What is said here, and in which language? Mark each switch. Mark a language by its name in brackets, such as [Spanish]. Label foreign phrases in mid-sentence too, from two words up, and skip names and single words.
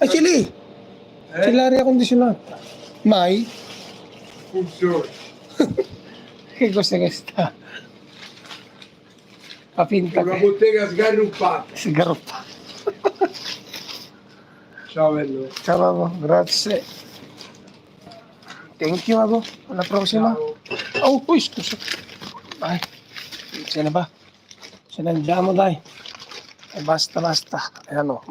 [Italian] Ah, c'è lì! C'è l'aria condizionata. Mai? Funziona. Che cos'è che sta? Fa finta Una che bottega sgarruppata. si garroppa. Ciao bello. Ciao Babbo, grazie. [English] Thank you [Italian] Babbo. Alla prossima. Ciao. Oh, uy, scusa. Dai. Se ne va. Se ne andiamo, dai. E basta, basta. [Filipino] Ayan o.